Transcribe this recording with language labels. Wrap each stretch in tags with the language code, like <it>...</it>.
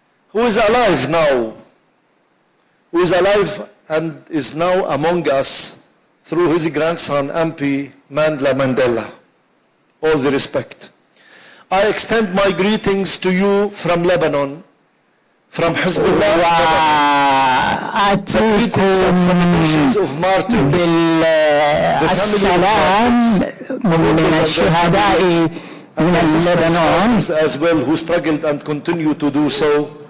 <en>who is alive now, who is alive and is now among us through his grandson, MP Mandela. All the respect. I extend my greetings to you from Lebanon, from Hezbollah,</en> <ar>أتيكم بالسلام من الشهداء من لبنان</ar> <en>as well who struggled and continue to do so,</en>